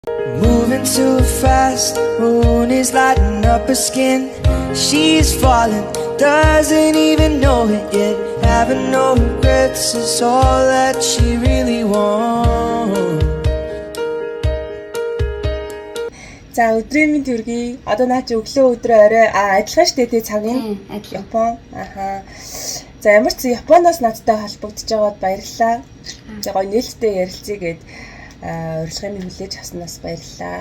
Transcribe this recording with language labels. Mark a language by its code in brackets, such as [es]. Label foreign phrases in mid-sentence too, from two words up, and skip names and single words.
[en] Moving too fast, moon is lighting up her skin. She's falling, doesn't even know it yet. Having no regrets is all that she really wants. [mn] За өдрийн мэнд хүргэе. Одоо наа чи өглөө өдрөө орой адилхан штэ тий цагийн Япон. Аха. За ямар ч Японоос надтай холбогдож байгаад баярлалаа. За гоё нээлттэй ярилцъя гэд урилгын минь хүлээж авснаас баярлалаа.